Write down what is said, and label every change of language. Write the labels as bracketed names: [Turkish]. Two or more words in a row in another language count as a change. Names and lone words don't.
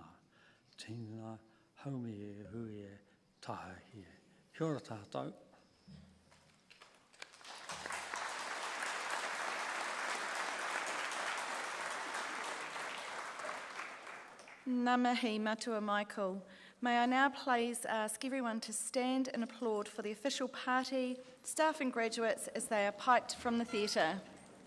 [Māori] Tīna, haumi e hui e taha ki e. Kia ora tātou. Ngā mihi matua Michael. [English] May I now please ask everyone to stand and applaud for the official party, staff and graduates as they are piped from the theatre.